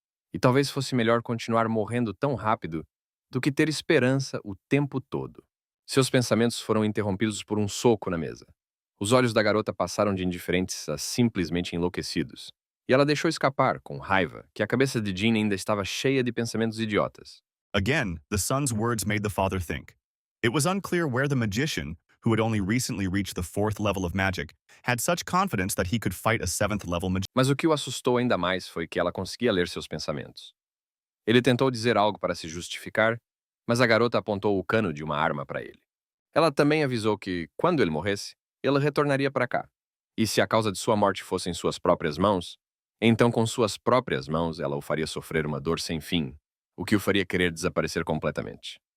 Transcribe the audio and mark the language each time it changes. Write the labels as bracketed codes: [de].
[pt] E talvez fosse melhor continuar morrendo tão rápido do que ter esperança o tempo todo. Seus pensamentos foram interrompidos por um soco na mesa. Os olhos da garota passaram de indiferentes a simplesmente enlouquecidos. E ela deixou escapar, com raiva, que a cabeça de Jean ainda estava cheia de pensamentos idiotas. [en] Again, the son's words made the father think. It was unclear where the magician, who had only recently reached the 4th level of magic, had such confidence that he could fight a 7th level magician. [pt] Mas o que o assustou ainda mais foi que ela conseguia ler seus pensamentos. Ele tentou dizer algo para se justificar, mas a garota apontou o cano de uma arma para ele. Ela também avisou que, quando ele morresse, ele retornaria para cá. E se a causa de sua morte fosse em suas próprias mãos, então com suas próprias mãos ela o faria sofrer uma dor sem fim, o que o faria querer desaparecer completamente.